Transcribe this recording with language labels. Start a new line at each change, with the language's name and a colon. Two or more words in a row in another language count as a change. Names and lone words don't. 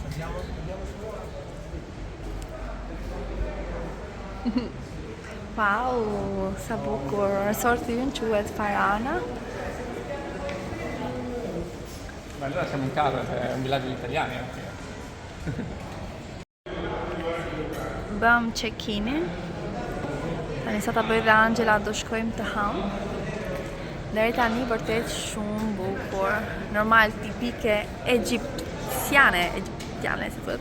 Albanian: Wow, sa bukur. Resorti ynë quhet Farana.
Italian: Ma allora siamo in casa, è un villaggio di italiani anche.
Albanian: Bëm check-inin. Tani sa ta bëj dhe Angela do shkojmë të ham. Deri tani vërtet shumë bukur. Normal tipike egjiptiane si thotë.